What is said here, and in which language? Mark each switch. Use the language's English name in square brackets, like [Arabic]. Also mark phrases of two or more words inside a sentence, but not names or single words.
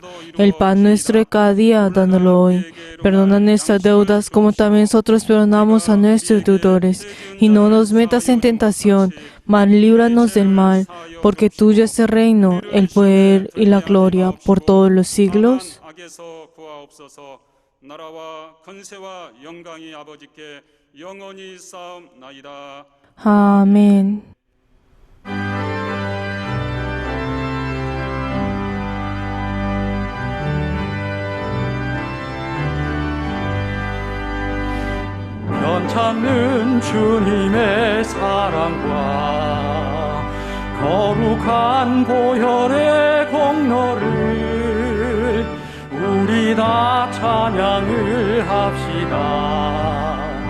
[Spanish] El pan nuestro de cada día, dándolo hoy. Perdona nuestras deudas como también nosotros perdonamos a nuestros deudores. Y no nos metas en tentación, mas líbranos del mal, porque tuyo es el reino, el poder y la gloria por todos los siglos. [Korean] 악에서 구하옵소서. 나라와 권세와 영광이 아버지께 영원히 쌓옵나이다. [Spanish] Amén. [Korean] 변찮는 주님의 사랑과 거룩한 보혈의 공로를 우리 다 찬양을 합시다.